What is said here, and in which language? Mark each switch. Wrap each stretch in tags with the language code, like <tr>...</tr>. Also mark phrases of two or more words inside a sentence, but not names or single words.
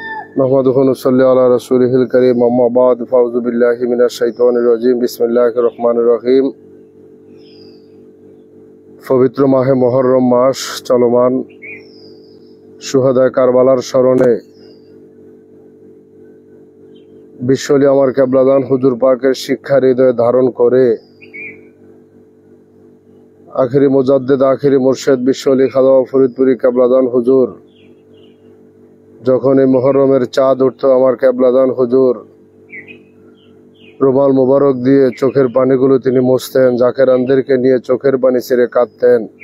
<ar>نحمده و نصلي على رسوله الكريم أما بعد فأعوذ بالله من الشيطان الرجيم بسم الله الرحمن الرحيم.</ar> <bn>পবিত্র মাহে মুহররম মাস চলমান শুহাদায়ে কারবালার স্মরণে বিশ্বলি আমার কেবলাদান হুজুর পাকের শিক্ষা হৃদয়ে ধারণ করে আখিরি মুজাদ্দিদ আখিরি মুর্শিদ বিশ্বলি খাজা ফরিদপুরি কেবলাদান হুজুর যখন এই মুহররমের চাঁদ উঠতো আমার কেবলাদান হুজুর রুমাল মুবারক দিয়ে চোখের পানিগুলো তিনি মুছতেন, জাকেরানদেরকে নিয়ে চোখের পানি ছেড়ে কাঁদতেন।</bn>